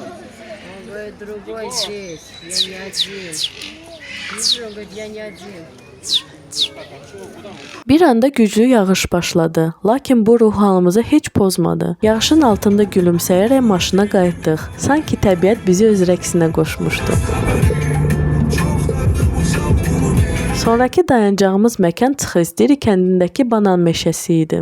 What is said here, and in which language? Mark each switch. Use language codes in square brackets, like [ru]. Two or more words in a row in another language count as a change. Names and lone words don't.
[ru] Он говорит, другой здесь. Я не один. Вижу, он говорит, я не один. [az] Bir anda güclü yağış başladı. Lakin bu ruh halımızı heç pozmadı. Yağışın altında gülümsəyərək maşına qayıtdıq. Sanki təbiət bizi öz rəqsinə qoşmuşdu. Sonraki dayanacağımız məkan Çıxızdiri kəndindəki banan meşəsi idi.